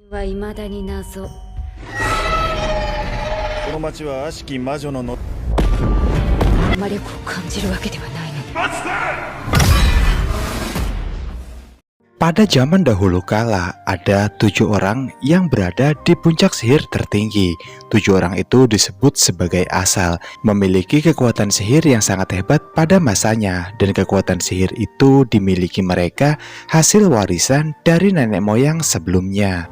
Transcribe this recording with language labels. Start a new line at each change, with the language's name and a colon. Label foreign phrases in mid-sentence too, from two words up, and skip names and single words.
Japanese: 未だに謎。この町は悪しき魔女のの魔力を感じるわけではないの。
Indonesian: Pada zaman dahulu kala, ada 7 orang yang berada di puncak sihir tertinggi. 7 orang itu disebut sebagai asal, memiliki kekuatan sihir yang sangat hebat pada masanya, dan kekuatan sihir itu dimiliki mereka hasil warisan dari nenek moyang sebelumnya.